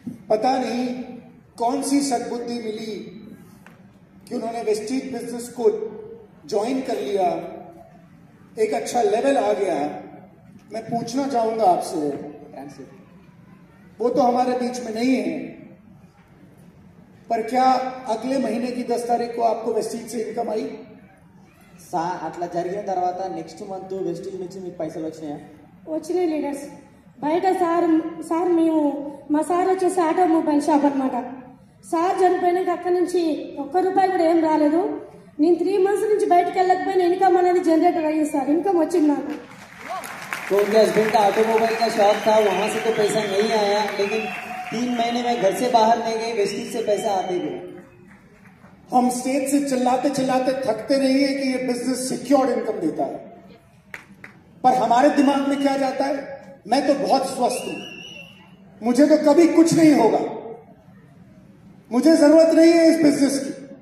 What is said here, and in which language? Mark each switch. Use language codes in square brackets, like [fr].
[hi] पता नहीं कौन सी सद्बुद्धि मिली कि उन्होंने वेस्टीज बिजनेस को ज्वाइन कर लिया, एक अच्छा लेवल आ गया। मैं पूछना चाहूंगा आपसे, वो तो हमारे बीच में नहीं है, पर क्या अगले महीने की 10 तारीख को आपको वेस्टीज से इनकम आई? [te] అట్లా జరిగిన తర్వాత నెక్స్ట్ మంత్ వెస్టీజ్ నుంచి మీకు పైసలు వచ్చినాయా? వచ్చినాయి లీడర్స్. బయట సార్ మేము మా సార్ వచ్చేసి ఆటోమొబైల్ షాప్ అనమాట. సార్ చనిపోయినాక అక్కడి నుంచి ₹1 కూడా ఏం రాలేదు. నేను 3 months నుంచి బయటకు వెళ్ళకపోయినా ఇన్కమ్ అనేది జనరేటర్ అయ్యింది సార్. ఇన్కమ్ వచ్చింది నాకు. [hi] तो उनके हस्बैंड का ऑटोमोबाइल का शॉप था, वहां से तो पैसा नहीं आया, लेकिन 3 महीने में घर से बाहर नहीं गए, वेस्टिज से पैसा आते गए। हम स्टेज से चिल्लाते चिल्लाते थकते नहीं है कि ये बिजनेस सिक्योर्ड इनकम देता है, पर हमारे दिमाग में क्या जाता है, मैं तो बहुत स्वस्थ हूं, मुझे तो कभी कुछ नहीं होगा, मुझे जरूरत नहीं है इस बिजनेस की।